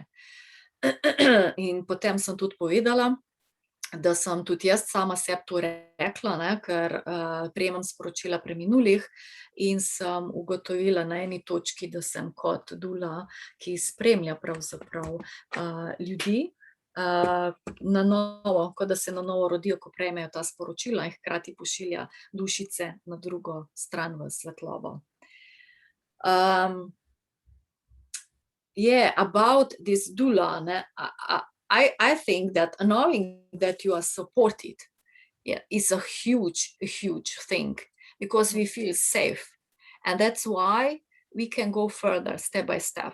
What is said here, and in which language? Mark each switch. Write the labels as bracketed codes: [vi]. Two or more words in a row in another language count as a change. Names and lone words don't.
[sl] In potem sem tudi povedala, da sem tudi jaz sama sebi to rekla, ne, ker prejemam sporočila preminulih in sem ugotovila na eni točki, da sem kot dula, ki spremlja pravzaprav ljudi na novo, kot da se na novo rodijo, ko prejmejo ta sporočila in hkrati pošilja dušice na drugo stran v svetlobo. [en] Yeah, about this doula, ne, I think that knowing that you are supported, yeah, is a huge thing because we feel safe. And that's why we can go further step by step.